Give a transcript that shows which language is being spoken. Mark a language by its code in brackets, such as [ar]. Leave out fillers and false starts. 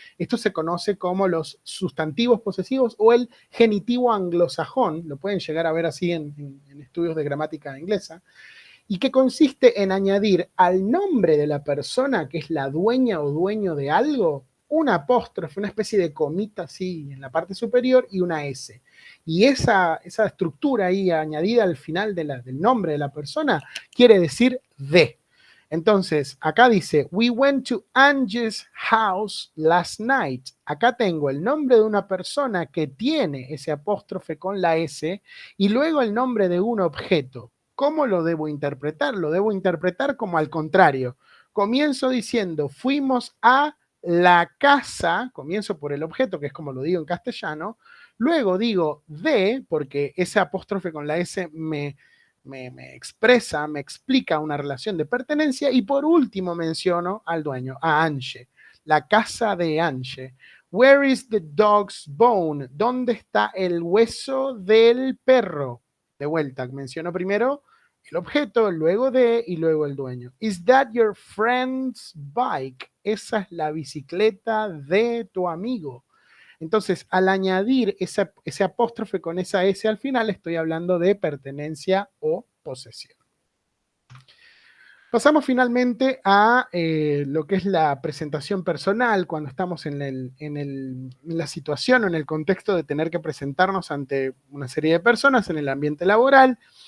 [es] Esto se conoce como los sustantivos posesivos o el genitivo anglosajón, lo pueden llegar a ver así en estudios de gramática inglesa, y que consiste en añadir al nombre de la persona que es la dueña o dueño de algo, un apóstrofe, una especie de comita así en la parte superior y una S. Y esa estructura ahí añadida al final del nombre de la persona quiere decir de. Entonces, acá dice, [en] we went to Angie's house last night. [es] Acá tengo el nombre de una persona que tiene ese apóstrofe con la S y luego el nombre de un objeto. ¿Cómo lo debo interpretar? Lo debo interpretar como al contrario. Comienzo diciendo, fuimos a la casa, comienzo por el objeto, que es como lo digo en castellano, luego digo de, porque ese apóstrofe con la S me expresa, me explica una relación de pertenencia, y por último menciono al dueño, a Ange, la casa de Ange. [en] Where is the dog's bone? [es] ¿Dónde está el hueso del perro? De vuelta, menciono primero el objeto, luego de y luego el dueño. [en] Is that your friend's bike? [es] Esa es la bicicleta de tu amigo. Entonces, al añadir ese apóstrofe con esa S al final, estoy hablando de pertenencia o posesión. Pasamos finalmente a lo que es la presentación personal, cuando estamos en la situación o en el contexto de tener que presentarnos ante una serie de personas en el ambiente laboral.